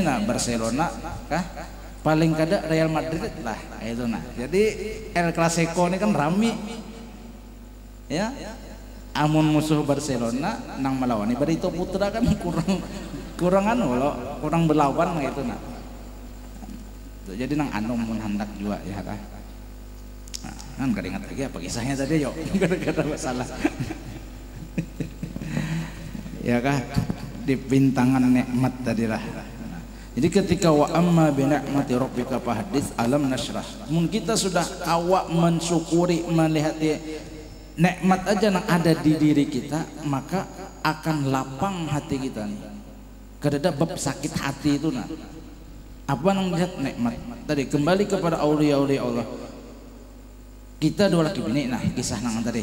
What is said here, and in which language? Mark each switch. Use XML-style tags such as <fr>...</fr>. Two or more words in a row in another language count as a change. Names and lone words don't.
<bjn>nah Barcelona kah paling kada Real Madrid lah itu nah jadi El Clasico ini kan rame ya amun musuh Barcelona nang melawan Barito Putra kan kurang anu loh kurang berlawan gitu nah jadi nang anu mun hendak juga ya kah nah, kan kada ingat lagi apa kisahnya tadi yuk kada masalah ya kah di bintangan nikmat tadilah. Jadi ketika</bjn> <ar>wa amma bi ni'mati rabbika fahaddits alam nashrah.</ar> <bjn>Mun kita sudah awak mensyukuri melihat nikmat aja yang ada di diri kita, maka akan lapang hati kita nih. Kada bab sakit hati itu nah. Apa nang lihat nikmat? Tadi kembali kepada aulia-aulia Allah. Kita dua laki bini nah kisah nang tadi.</bjn>